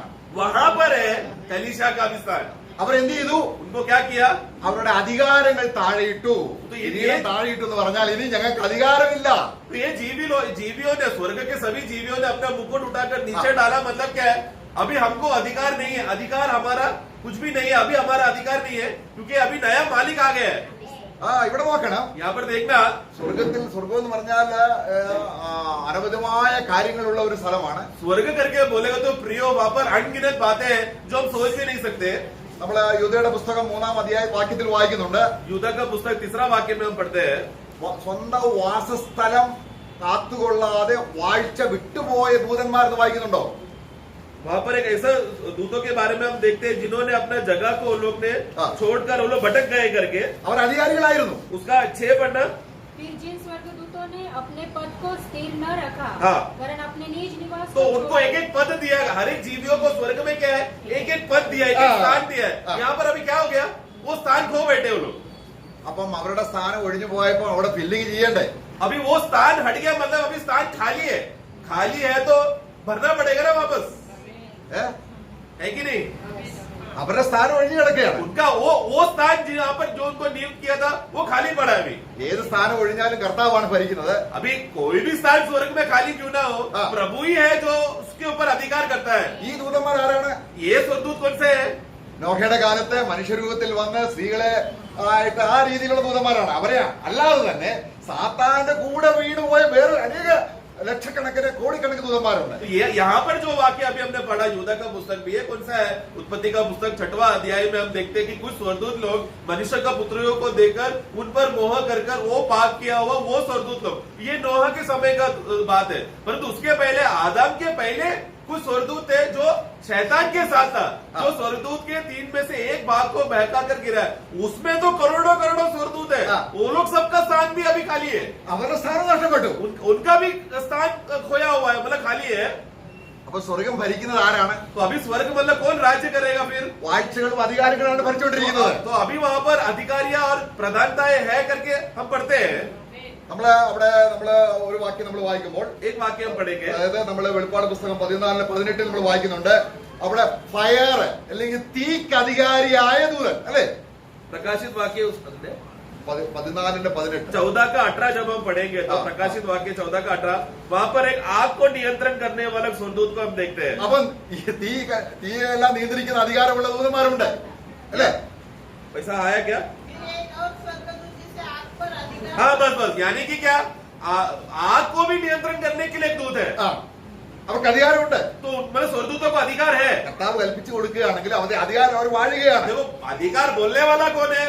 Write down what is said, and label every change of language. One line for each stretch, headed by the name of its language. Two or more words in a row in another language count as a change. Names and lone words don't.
Hindi: वहां पर है कलीसिया का विस्तार।
Malayalam: അവരെന്ത് ചെയ്തു?
Hindi: उनको क्या किया?
Malayalam: അവരുടെ അധികാരങ്ങൾ താഴെയിട്ടു. കിരീടം താഴെയിട്ടു എന്ന് പറഞ്ഞാൽ ഇനി ഞങ്ങൾക്ക് അധികാരമില്ല.
Hindi: तो ये जीवियों ने, स्वर्ग के सभी जीवियों ने अपना मुकुट उठाकर नीचे डाला। मतलब क्या है? अभी हमको अधिकार नहीं है, अधिकार हमारा कुछ भी नहीं है, अभी हमारा अधिकार नहीं है, क्योंकि अभी नया मालिक आ गया है।
Malayalam: ഇവിടെ നോക്കണം,
Hindi: यहाँ पर देखना,
Malayalam: സ്വർഗം എന്ന് പറഞ്ഞാൽ അനവധമായ കാര്യങ്ങളുള്ള ഒരു സ്ഥലമാണ്.
Hindi: स्वर्ग करके बोलेगा तो प्रियो, वहां पर अनगिनत बातें हैं जो हम सोच भी नहीं सकते।
Malayalam: നമ്മള് യൂദയുടെ പുസ്തകം 3-ാം അധ്യായ വാക്യത്തിൽ വായിക്കുന്നുണ്ട്.
Hindi: यूदा का पुस्तक 3रा वाक्य में हम पढ़ते हैं,
Malayalam: സ്വന്തം വാസസ്ഥലം കാത്തുകൊള്ളാതെ വാഴ്ച വിട്ടുപോയ ദൂതന്മാരെന്ന് വായിക്കുന്നുണ്ടോ?
Hindi: वहां पर एक ऐसा दूतों के बारे में हम देखते हैं जिन्होंने अपना जगह को लोग ने छोड़कर वो लोग भटक गए करके।
Malayalam: അവർ അധികാരികളായിരുന്നു.
Hindi: उसका 6 पढ़ना, फिर जिन स्वर्गदूतों ने अपने पद को स्थिर न रखा, वरन अपने निज निवास तो उनको एक एक पद दिया। हर एक जीवियों को स्वर्ग में क्या है? एक एक पद दिया, एक एक स्थान दिया है। यहाँ पर अभी क्या हो गया? वो स्थान खो बैठे वो लोग।
Malayalam: അപ്പം അവരുടെ സ്ഥാനം ഒഴിഞ്ഞു പോയപ്പോ അവിടെ ഫില്ലിംഗ് ചെയ്യണ്ടേ?
Hindi: अभी वो स्थान हट गया, मतलब अभी स्थान खाली है। खाली है तो भरना पड़ेगा ना वापस, है कि नहीं?
Malayalam: അവരുടെ സ്ഥാനം ഒഴിഞ്ഞു കിടക്കുകയാണ്.
Hindi: उनका वो स्थान जहाँ पर जो उनको नियुक्त किया था वो खाली पड़ा है। अभी
Malayalam: ഏത് സ്ഥാനം ഒഴിഞ്ഞാലും കർത്താവാണ് ഭരിക്കുന്നത്.
Hindi: अभी कोई भी स्थान स्वर्ग में खाली क्यों ना हो, प्रभु ही है जो उसके ऊपर अधिकार करता है।
Malayalam: ഈ ദൂതന്മാർ ആരാണ്?
Hindi: ये स्वर्गदूत कौन से है?
Malayalam: നോഹയുടെ കാലത്ത് മനുഷ്യരൂപത്തിൽ വന്ന് സ്ത്രീകളെ ആയിട്ട് ആ രീതിയിലുള്ള ദൂതന്മാരാണ്. അവരെ അല്ലാതെ തന്നെ സാത്താന്റെ കൂടെ വീണുപോയ വേറെ അനേക ലക്ഷക്കണക്കിന് കോടിക്കണക്കിന് ദൂതന്മാരുണ്ട്.
Hindi: यहाँ पर जो वाक्य अभी हमने पढ़ा यूदा का पुस्तक भी है, कौन सा है? उत्पत्ति का पुस्तक 6वां अध्याय में हम देखते हैं कि कुछ स्वर्गदूत लोग मनुष्य का पुत्रियों को देखकर उन पर मोह कर वो पाप किया हुआ वो स्वर्गदूत लोग, ये नोह के समय का बात है। परंतु उसके पहले आदम के पहले कुछ स्वर्गदूत थे जो शैतान के साथ था, जो स्वर्गदूत के 3 में से एक भाग को बहका कर गिरा है। उसमें तो करोड़ों करोड़ों स्वर्गदूत है, वो लोग सबका स्थान भी अभी खाली है,
Malayalam: അവരുടെ സ്ഥാനം നഷ്ടപ്പെട്ടു.
Hindi: उनका भी स्थान खोया हुआ है, मतलब खाली है।
Malayalam: അപ്പൊ സ്വർഗം ഭരിക്കുന്നത് ആരാണ്?
Hindi: तो अभी स्वर्ग मतलब कौन राज्य करेगा फिर?
Malayalam: വാഴ്ചകളും അധികാരികളാണ് ഭരിച്ചുകൊണ്ടിരിക്കുന്നത്.
Hindi: तो अभी वहां पर अधिकारियां और प्रधानताएं है करके हम पढ़ते हैं।
Malayalam: നമ്മള് അവിടെ ഒരു വാക്യം നമ്മൾ വായിക്കുമ്പോൾ
Hindi: एक वाक्य हम पढ़ेंगे,
Malayalam: അതായത് നമ്മള് വെളിപ്പാട് പുസ്തകം 14-18 നമ്മൾ വായിക്കുന്നുണ്ട്. അവിടെ ഫയർ അല്ലെങ്കിൽ തീക്ക് അധികാരിയായ ദൂതൻ അല്ലെ,
Hindi: प्रकाशित वाक्य 14-18 14 का 18 जब हम पढ़ेंगे तो प्रकाशित वाक्य 14 का 18 वहां पर एक आग को नियंत्रण करने वाला स्वर्गदूत को हम देखते हैं।
Malayalam: അപ്പം ഈ തീയെല്ലാം നിയന്ത്രിക്കുന്ന അധികാരമുള്ള ദൂതന്മാരുണ്ട് അല്ലെ.
Hindi: पैसा आया क्या? फिर एक और स्वर्गदूत जिसे आग पर अधिकार हाँ बस बस, यानी कि क्या आग को भी नियंत्रण करने के लिए एक दूत है।
Malayalam: അവർക്ക് അധികാരമുണ്ട്.
Hindi: तो मतलब स्वर्गदूतों को अधिकार है।
Malayalam: കർത്താവ് കൽപ്പിച്ചു കൊടുക്കുകയാണെങ്കിൽ അവരുടെ അധികാരം അവർ വാഴുകയാണ്.
Hindi: देखो अधिकार बोलने वाला कौन है?